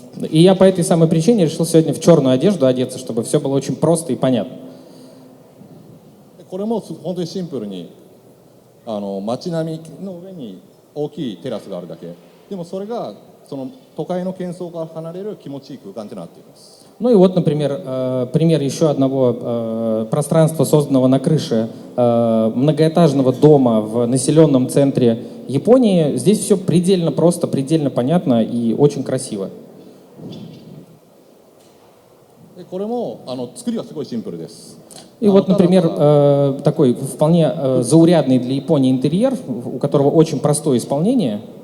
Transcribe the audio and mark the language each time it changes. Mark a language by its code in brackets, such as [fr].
[ru] И я по этой самой причине решил сегодня в черную одежду одеться, чтобы все было очень просто и понятно. [ja] これも本当にシンプルに街並みの上に 大きいテラスがあるだけ。でもそれがその都会の喧騒から離れる気持ちいい空間となっています。 [ru] Ну и вот, например, пример еще одного пространства, созданного на крыше многоэтажного дома в населенном центре Японии. Здесь все предельно просто, предельно понятно и очень красиво. [ja] これも作りはすごいシンプルです。 [ru] И вот, например, такой вполне заурядный для Японии интерьер, у которого очень простое исполнение.